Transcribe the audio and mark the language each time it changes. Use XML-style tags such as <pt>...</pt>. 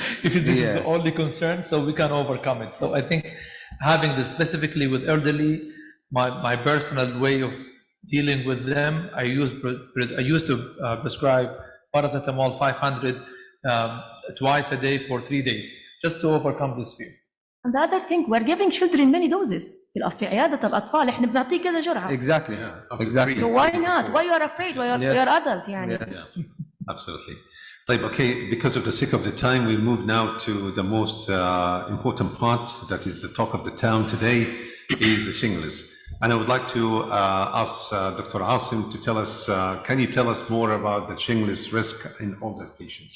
<en>If this is the only concern, so we can overcome it. So I think having this specifically with elderly, my personal way of dealing with them, I used to prescribe paracetamol 500 twice a day for 3 days, just to overcome this fear. And the other thing, we're giving children many doses.</en> <ar>في عيادة الأطفال إحنا بنعطيه كذا جرعة.</ar> <en>Exactly. Exactly. So why not? Why you are afraid? Why you are adult يعني? Yes. Absolutely. Okay, because of the sake of the time, we move now to the most important part, that is the talk of the town today, is the Shingrix. And I would like to ask Dr. Asim to tell us, can you tell us more about the shingles risk in older patients?</en>